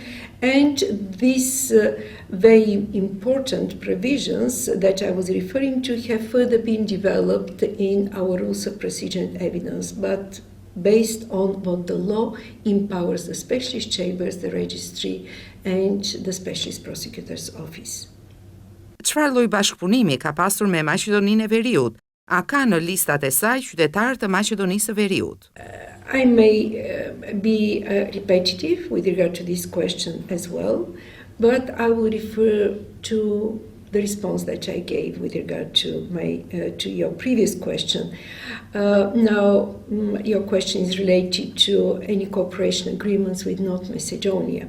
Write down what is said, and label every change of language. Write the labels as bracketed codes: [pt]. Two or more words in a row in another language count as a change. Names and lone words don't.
[en] And these very important provisions that I was referring to have further been developed in our rules of procedure and evidence, but based on what the law empowers the specialist chambers, the registry, and the specialist prosecutor's office. [sq] Çfarë lloj bashkëpunimi ka pasur me Maqedoninë e Veriut? A ka në listat e saj qytetarë të Maqedonisë së Veriut? [en] I may be repetitive with regard to this question as well, but I will refer to the response that I gave with regard to your previous question. Now, your question is related to any cooperation agreements with North Macedonia.